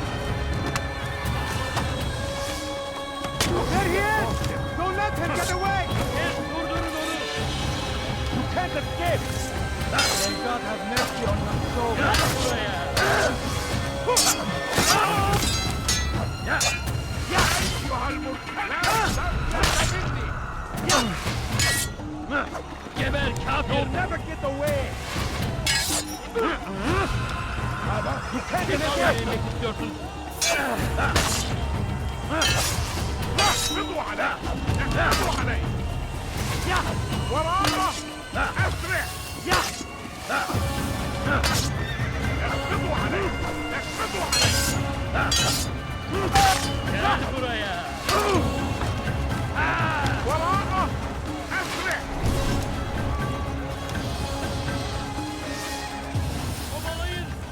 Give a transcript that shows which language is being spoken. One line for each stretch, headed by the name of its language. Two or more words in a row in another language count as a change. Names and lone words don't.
English: They're here! Don't let him get away!
Turkish: Durdurun onu.
English: You can't escape! May God have mercy on your soul!
Turkish: Geber kafir!
English: You'll never get away! You can't get away!
Turkish: Yemek istiyorsun.
Arabic: احفظوا عليه! احفظوا عليه! وراءه! اسرع! احفظوا عليه! احفظوا عليه!
Turkish: Gel buraya.
Arabic: وراءه! اسرع!
Turkish: Kovalayın.